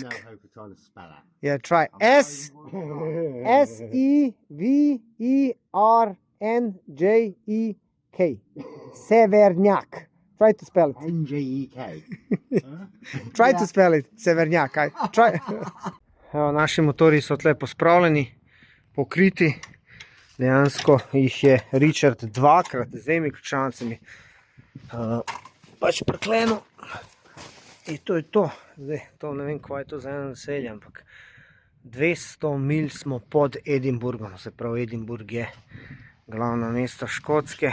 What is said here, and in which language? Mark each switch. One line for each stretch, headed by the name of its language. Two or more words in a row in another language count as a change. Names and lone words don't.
English: how to try to spell that. Yeah, try. Severnjek. Severniak. Try to spell it. NJEK. Try to spell it. Severnjak. Try.
Slovenian: Evo, naši motori so tle pospravljeni, pokriti. Dejansko jih je Richard dvakrat, zdaj mi ključavnicami pač priklenil. In to je to. Zdaj, to ne vem, kva je to za eno naselje, ampak 200 milj smo pod Edinburghom, se pravi Edinburgh je glavno mesto Škotske.